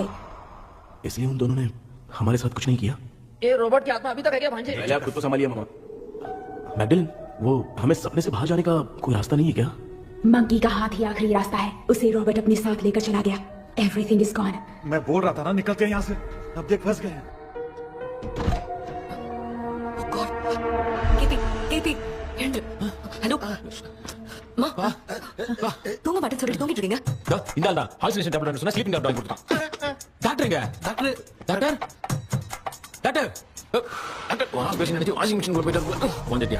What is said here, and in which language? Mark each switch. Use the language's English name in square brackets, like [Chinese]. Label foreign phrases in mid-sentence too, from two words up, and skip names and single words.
[Hindi] इसलिए उन दोनों ने हमारे साथ कुछ नहीं किया. ये रॉबर्ट की आत्मा अभी तक है क्या भांजे? पहले आप खुद को संभालिए मामा. मैगडलिन, वो हमें सपने से बाहर जाने का कोई रास्ता नहीं है क्या? मंकी का हाथ ही आखिरी रास्ता है. उसे रॉबर्ट अपने साथ लेकर चला गया. [English] everything is gone. [Hindi] मैं बोल रहा था ना निकलते हैं यहाँ से. अब देख फंस गए. [Tamil] ஹலோ தூங்க மாட்டேன்னு சொல்லிட்டு தூங்கிட்டு இருக்கீங்க. இந்தாண்டா [English] hallucination tablet [Tamil] சொன்னா [English] sleeping tablet [Tamil] கொடுத்தான். டாக்டருங்க [English] doctor doctor doctor doctor wash basin [Tamil] நினைச்சு [English] washing machine [Tamil] போயிட்டு வந்துட்டியா?